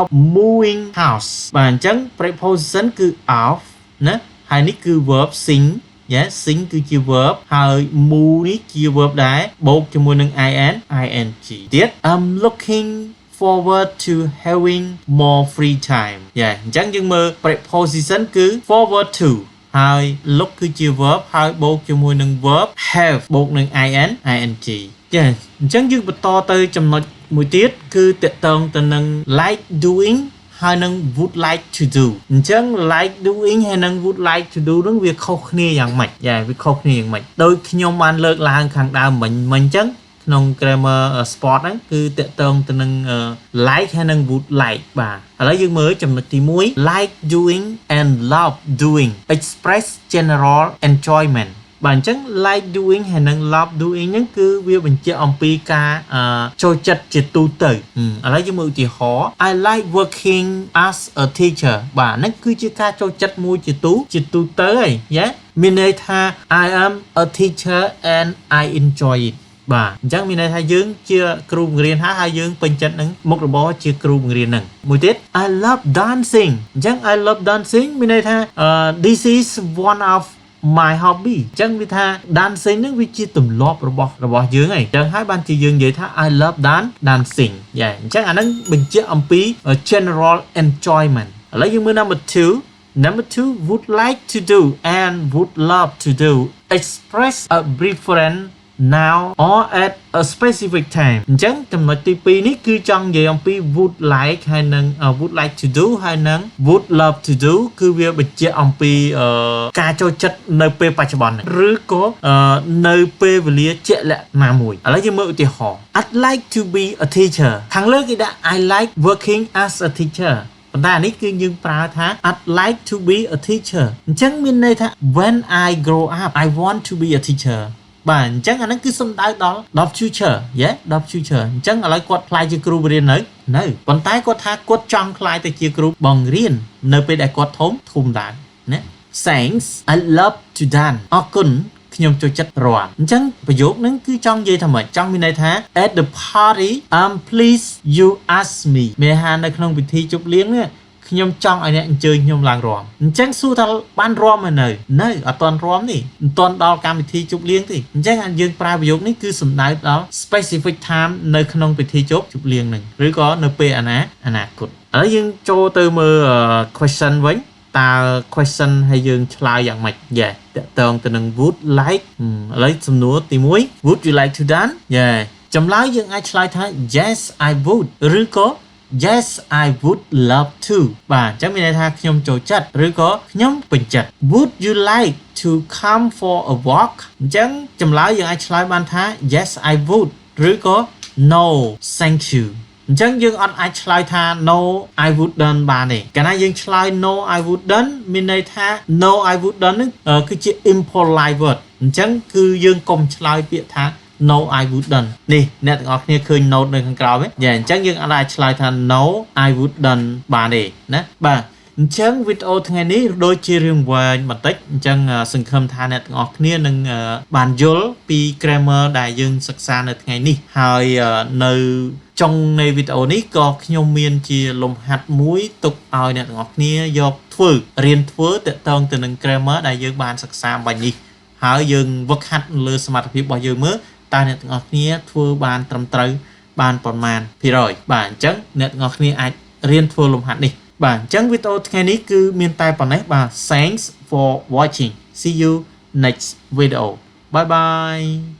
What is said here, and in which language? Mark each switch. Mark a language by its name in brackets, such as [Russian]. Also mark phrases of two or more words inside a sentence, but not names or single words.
[English] moving house [Khmer] បាទអញ្ចឹង preposition គឺ of ណាហើយនេះគឺ [English] verb sing sing [Khmer] គឺជា verb ហើយ move នេះជា verb ដែរបូកជាមួយនឹង ing ទៀត [English] I'm looking forward to having more free time [Khmer] អញ្ចឹងយើងមើល preposition គឺ [English] forward to [Khmer] ហើយ look គឺជា verb ហើយបូកជាមួយនឹង [English] verb have [Khmer] បូកនឹង ing អញ្ចឹងយើងបន្តទៅចំណុចមួយទៀត គឺតកតងទៅនឹង [English] like doing [Khmer] ហើយនឹង [English] would like to do [Khmer] អញ្ចឹង [English] like doing [Khmer] ហើយនឹង [English] would like to do [Khmer] នឹងវាខុសគ្នាយ៉ាងម៉េចវាខុសគ្នាយ៉ាងម៉េចដោយខ្ញុំបានលើកឡើងខាងដើមមិញអញ្ចឹងក្នុង [English] grammar sport [Khmer] ហ្នឹងគឺតកតងទៅនឹង like ហើយនឹង [English] would like [Khmer] បាទឥឡូវយើងមើលចំណុចទី1 [English] like doing and love doing express general enjoyment [Khmer] បាទអញ្ចឹង [English] like doing [Khmer] ហើយនឹង [English] love doing [Khmer] ហ្នឹង គឺវាបញ្ជាក់អំពីការចូលចិត្តជាទូទៅឥឡូវយើងមើលឧទាហរណ៍ [English] I like working as a teacher [Khmer] បាទហ្នឹងគឺជាការចូល ចិត្តមួយជាទូទៅហើយមានន័យថា [English] I am a teacher and I enjoy it [Khmer] បាទអញ្ចឹងមានន័យថាយើងជាគ្រូបង្រៀនហើយយើងពេញចិត្តនឹងមុខរបរជាគ្រូបង្រៀនហ្នឹងមួយទៀត [English] I love dancing [Khmer] អញ្ចឹង [English] I love dancing [Khmer] មានន័យថា [English] this is one of my hobby [Khmer] អញ្ចឹងវាថា dancing ហ្នឹងវាជាទម្លាប់របស់យើងហើយអញ្ចឹងហើយបានជាយើងនិយាយថា [English] I love dancing [Khmer] អញ្ចឹងអាហ្នឹងបញ្ជាក់អំពី [English] general enjoyment [Khmer] ឥឡូវយើងមើល [English] number 2 would like to do and would love to do express a preference now or at a specific time [Khmer] អញ្ចឹងចំណុចទី2នេះគឺចង់និយាយអំពី [English] would like [Khmer] ហើយនឹង [English] would like to do [Khmer] ហើយនឹង [English] would love to do [Khmer] គឺ វាបញ្ជាក់អំពីការចូលចិត្តនៅពេលបច្ចុប្បន្នឬក៏នៅពេលវេលាជាក់លាក់ណាមួយឥឡូវយើងមើលឧទាហរណ៍ [English] I'd like to be a teacher [Khmer] ខាងលើ គេដាក់ [English] I like working as a teacher [Khmer] ប៉ុន្តែអានេះគឺយើងប្រើថា [English] I'd like to be a teacher [Khmer] អញ្ចឹងមានន័យថា [English] when I grow up I want to be a teacher [Khmer] បាទអញ្ចឹងអាហ្នឹងគឺសំដៅដល់ future ដល់ future អញ្ចឹងឥឡូវគាត់ខ្លាយជាគ្រូបង្រៀននៅប៉ុន្តែគាត់ថាគាត់ចង់ខ្លាយទៅជាគ្រូបង្រៀននៅពេលដែលគាត់ធំដែរណា [English] Thanks I love to dance [Khmer] អរគុណខ្ញុំចូលចិត្តរាំអញ្ចឹងប្រយោគហ្នឹងគឺចង់និយាយថាម៉េចចង់មានន័យថា [English] at the party please you ask me [Khmer] មានថានៅក្នុងពិធីជប់លៀងនេះ ខ្ញុំចង់ឲ្យអ្នកអញ្ជើញខ្ញុំឡើងរាំអញ្ចឹងសួរថាបានរាំនៅអត់ទាន់រាំនេះមិនទាន់ដល់កម្មវិធីជប់លៀងទេអញ្ចឹងយើងប្រើប្រយោគនេះគឺសំដៅដល់ [English] specific time [Khmer] នៅក្នុងពិធីជប់លៀងនឹងឬក៏នៅពេលអនាគតឥឡូវយើងចូលទៅមើល question វិញតើ question ឲ្យយើងឆ្លើយយ៉ាងម៉េចតកតងទៅនឹង [English] would like [Khmer] ឥឡូវសំណួរទី1 would [English] you like to done [Khmer] ចម្លើយយើងអាចឆ្លើយថា [English] yes I would [Khmer] ឬក៏ [English] yes I would love to [Khmer] បាទអញ្ចឹងមានន័យថាខ្ញុំចូលចិត្តឬក៏ខ្ញុំពេញចិត្ត [English] would you like to come for a walk [Khmer] អញ្ចឹងចម្លើយយើងអាចឆ្លើយបានថា [English] yes I would [Khmer] ឬក៏ [English] no thank you [Khmer] អញ្ចឹងយើងអត់អាចឆ្លើ យថា [English] no I wouldn't [Khmer] បានទេកាលណាយើងឆ្លើយ [English] no I wouldn't [Khmer] មានន័យថា [English] no I wouldn't [Khmer] នឹងគឺជា [English] impolite word [Khmer] អញ្ចឹងគឺយើងកុំឆ្លើយពាក្យថា [English] no I wouldn't [Khmer] នេះអ្នកទាំងអស់គ្នាឃើញ note នៅខាងក្រោម ទេអញ្ចឹងយើងអាចឆ្លើយថា [English] no I wouldn't [Khmer] បានទេណាបាទអញ្ចឹងវីដេអូថ្ងៃនេះដូចជារឿងវែងបន្តិចអញ្ចឹងសង្ឃឹមថាអ្នកទាំងអស់គ្នានឹងបានយ ល់ពី grammar ដែលយើងសិក្សានៅថ្ងៃនេះហើយនៅចុងនៃវីដេអូនេះក៏ខ្ញុំមានជាលំហាត់មួយទុក ឲ្យអ្នកទាំងអស់គ្នាយកធ្វើរៀនធ្វើទាក់ទងទៅនឹង grammar ដែលយើងបានសិក្សាបាញ់នេះហើយយើងវឹកហាត់លើសមត្ថភាពរបស់យើងមើលតើអ្នកទាំងអស់គ្នាធ្វើបានត្រឹមត្រូវបានប្រមាណភាគរយបាទអញ្ចឹងអ្នកទាំងអស់គ្នាអាចរៀនធ្វើលំហាត់នេះបាទអញ្ចឹងវីដេអូថ្ងៃនេះគឺមានតែប៉ុណ្ណេះបាទ [English] Thanks for watching see you next video bye bye